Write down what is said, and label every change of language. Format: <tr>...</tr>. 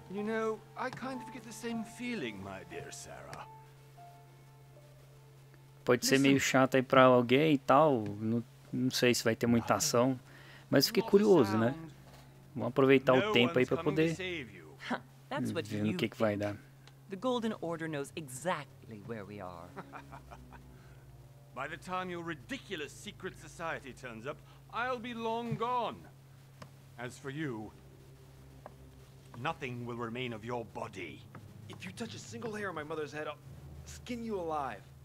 <en>You know, I kind of get the same feeling, my dear Sarah.</en> <pt>Pode ser meio chato aí pra alguém e tal. Não sei se vai ter muita ação. Mas fiquei curioso, né? Vamos aproveitar o tempo aí pra poder ver no que vai dar.</pt> <en>The Golden Order knows exactly where we are. By the time your ridiculous secret society turns up, I'll be long gone. As for you, nothing will remain of your body. If you touch a single hair on my mother's head, I'll skin you alive.</en>